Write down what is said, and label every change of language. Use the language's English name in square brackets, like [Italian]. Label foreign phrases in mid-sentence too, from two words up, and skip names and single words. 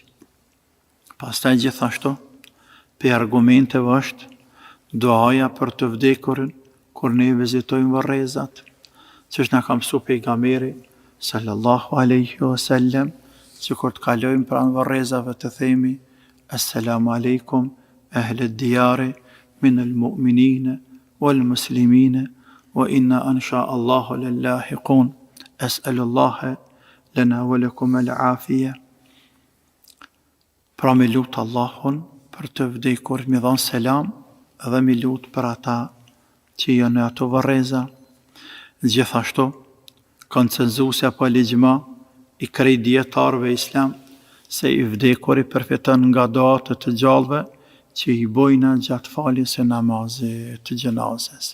[Albanian] Pastaj gjithashtu, për argumenteve është duaja për të vdekurin kur ne vizitojmë varrezat, që është na ka mësu pejgamberi [Arabic] صلى الله عليه وسلم, [Albanian] që kur të kalojmë pranë varrezave të themi [Arabic] السلام عليكم أهل الديار من المؤمنين والمسلمين وإنا إن شاء الله للاحقون أسأل الله لنا ولكم العافية. [Albanian] Pra me lutë Allahun për të vdekur, mi dhanë selam, dhe mi lutë për ata që janë ato varreza. Gjithashtu, konsensusja po ligjma i krejt dietarëve islam se i vdekuri përfiton nga duat të gjallëve që i bojnë gjatë faljes së namazit të gjenazes.